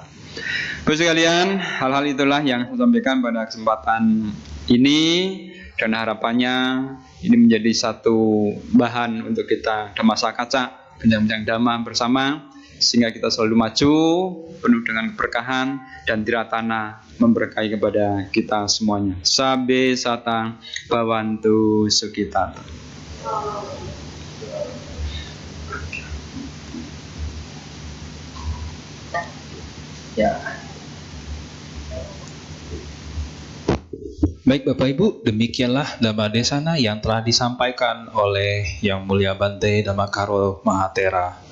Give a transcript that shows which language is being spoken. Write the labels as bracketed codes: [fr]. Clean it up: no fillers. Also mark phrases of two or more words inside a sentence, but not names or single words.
[id] Bapak sekalian, hal-hal itulah yang saya sampaikan pada kesempatan ini, dan harapannya ini menjadi satu bahan untuk kita damasa kaca, bincang-bincang dhamma bersama, sehingga kita selalu maju penuh dengan keberkahan dan tiratana memberkahi kepada kita semuanya. [pi] Sabe sata bhavantu sukhita. [id] Ya. Baik Bapak Ibu, demikianlah Dhamma Desana yang telah disampaikan oleh Yang Mulia Bante Dhammakaro Mahatera.